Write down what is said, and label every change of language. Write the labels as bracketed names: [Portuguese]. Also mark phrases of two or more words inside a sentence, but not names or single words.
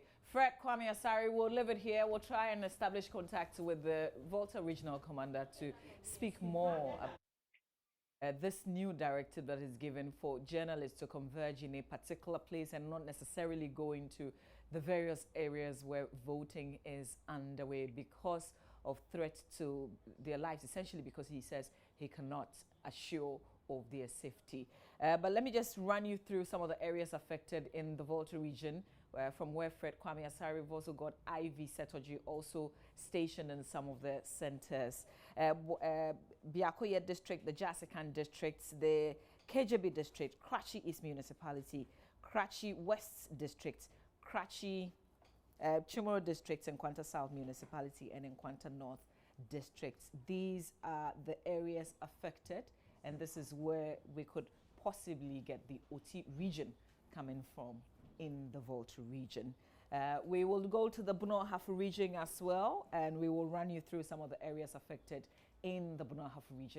[English] Fred Kwame Asare, we'll leave it here. We'll try and establish contact with the Volta Regional Commander to speak more about this new directive that is given for journalists to converge in a particular place and not necessarily go into the various areas where voting is underway because of threat to their lives, essentially because he says he cannot assure of their safety. But let me just run you through some of the areas affected in the Volta region, from where Fred Kwame Asare. We've also got Ivy Setoji also stationed in some of the centers. Biakoye district, the Jasikan districts, the KJB district, Kratchi East Municipality, Kratchi West district, Kratchi Chimoro districts, and Nkwanta South Municipality, and Nkwanta North districts. These are the areas affected, and this is where we could possibly get the Oti region coming from in the Volta region. We will go to the Bunohafu region as well, and we will run you through some of the areas affected in the Bunohafu region.